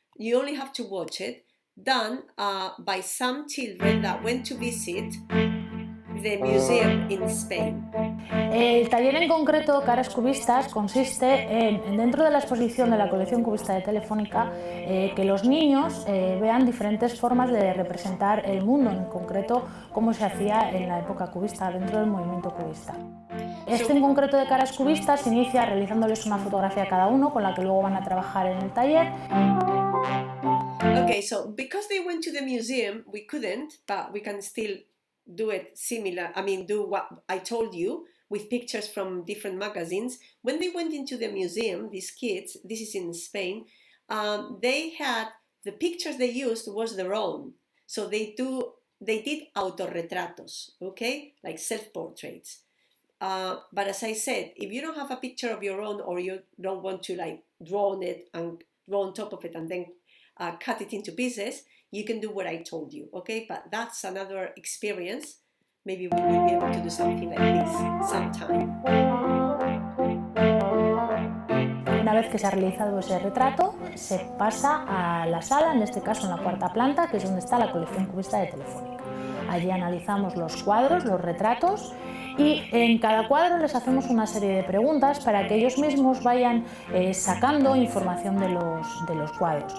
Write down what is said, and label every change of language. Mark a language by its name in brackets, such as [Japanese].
[English] You only have to watch it, done by some children that went to visit the museum in Spain. [Spanish] El taller en concreto Caras Cubistas consiste en dentro de la exposición de la colección cubista de Telefónica, que los niños vean diferentes formas de representar el mundo, en concreto cómo se hacía en la época cubista, dentro del movimiento cubista. Este en concreto de Caras Cubistas inicia realizándoles una fotografía a cada uno con la que luego van a trabajar en el taller. [English] Okay, so because they went to the museum, we couldn't, but we can still do it similar. I mean, do what I told you with pictures from different magazines. When they went into the museum, these kids, this is in Spain, they had, the pictures they used was their own. So they did autorretratos, okay, like self-portraits. But as I said, if you don't have a picture of your own, or you don't want to like draw on it and draw on top of it and then cut it into pieces, you can do what I told you, okay? But that's another experience. Maybe we will be able to do something like this sometime. [Spanish] Una vez que se ha realizado ese retrato, se pasa a la sala, en este caso en la 4ª planta, que es donde está la colección cubista de Telefónica. Allí analizamos los cuadros, los retratos, y en cada cuadro les hacemos una serie de preguntas para que ellos mismos vayan sacando información de los cuadros.